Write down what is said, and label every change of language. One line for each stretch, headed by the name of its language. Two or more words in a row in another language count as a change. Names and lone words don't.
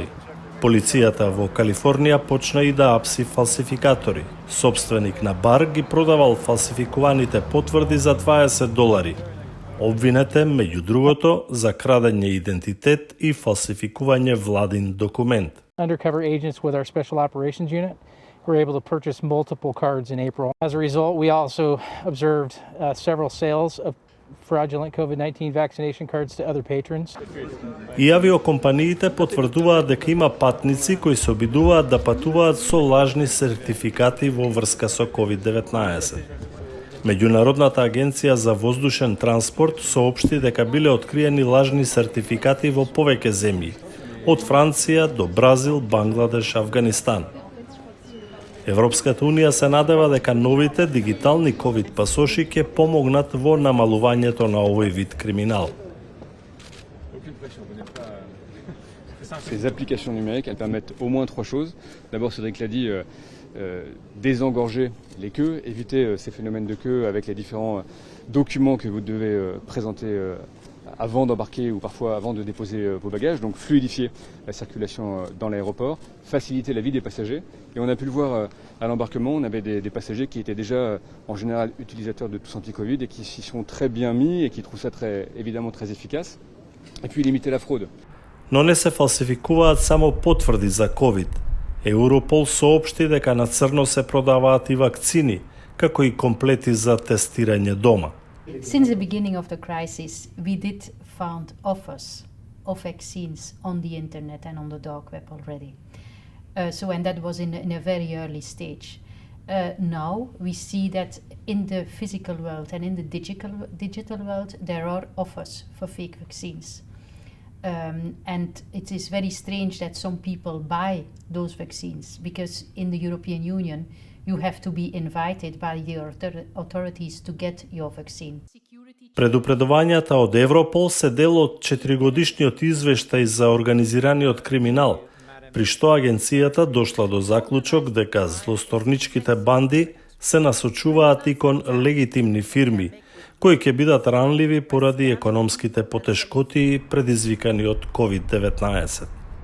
Macedonian: Полицијата во Калифорнија почна и да апси фалсификатори. Сопственик на бар ги продавал фалсификуваните потврди за $20. Обвинете, меѓу другото, за крадење идентитет и фалсификување владин документ.
English: Undercover agents with our Special Operations Unit were able to purchase multiple cards in April. As a result, we also observed several sales of fraudulent COVID-19 vaccination cards to other patrons.
Macedonian: И авиокомпаниите потврдуваат дека има патници кои се обидуваат да патуваат со лажни сертификати во врска со COVID-19. Меѓународната агенција за воздушен транспорт соопшти дека биле откриени лажни сертификати во повеќе земји, од Франција до Бразил, Бангладеш, Авганистан. Европската Унија се надева дека новите дигитални ковид пасоши ќе помогнат во намалувањето на овој вид криминал.
French: Ces applications numériques, elles permettent au moins trois choses. D'abord, Cédric l'a dit, désengorger les queues, éviter ces phénomènes de queue avec les différents documents que vous devez présenter avant d'embarquer ou parfois avant de déposer vos bagages, donc fluidifier la circulation dans l'aéroport, faciliter la vie des passagers. Et on a pu le voir à l'embarquement, on avait des passagers qui étaient déjà en général utilisateurs de tous anti-Covid et qui s'y sont très bien mis et qui trouvent ça évidemment très efficace. Et puis limiter la fraude.
Macedonian: Но не се фалсификуваат само потврди за ковид. Европол соопшти дека на црно се продаваат и вакцини, како и комплети за тестирање дома.
English: Since the beginning of the crisis, we did found offers of vaccines on the internet and on the dark web already. And that was in a very early stage. Now we see that in the physical world and in the digital world, there are offers for fake vaccines. And it is very strange that some people buy those vaccines, because in the European Union you have to be invited by the authorities to get your vaccine.
Macedonian: Предупредувањата од Европол се дел од 4-годишниот извештај за организираниот криминал, при што агенцијата дошла до заклучок дека злосторничките банди се насочуваат и кон легитимни фирми, кои ќе бидат ранливи поради економските потешкоти предизвикани од COVID-19.